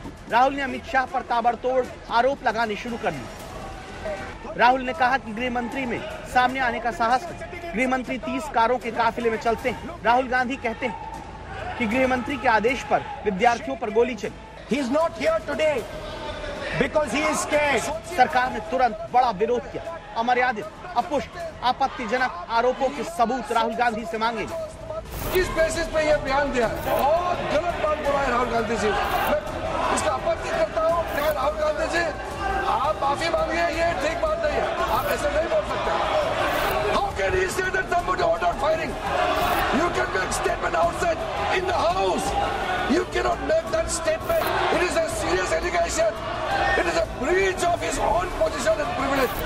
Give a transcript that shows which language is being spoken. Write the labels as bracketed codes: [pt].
[hi] राहुल ने अमित शाह पर ताबड़तोड़ आरोप लगाने शुरू कर दिए। राहुल ने कहा कि गृह मंत्री में सामने आने का साहस, गृह मंत्री 30 कारों के काफिले में चलते हैं। राहुल गांधी कहते हैं कि गृह मंत्री के आदेश पर विद्यार्थियों पर गोली चली। [en] He is not here today because he is scared. [hi] सरकार ने तुरंत बड़ा विरोध किया, अमर्यादित, अपुष्ट, आपत्तिजनक आरोपों के सबूत राहुल गांधी से मांगे। किस बेसिस पे ये बयान दिया? बहुत गलत बात बोला है राहुल गांधी जी। मैं इसका आपत्ति करता हूँ। क्या राहुल गांधी जी, आप माफी मांगिए, ये ठीक बात नहीं है, आप ऐसे नहीं बोल सकते। [en] How can he say that somebody ordered firing? You can make statement outside in the house. You cannot make that statement. It is a serious allegation. It is a breach of his own position and privilege.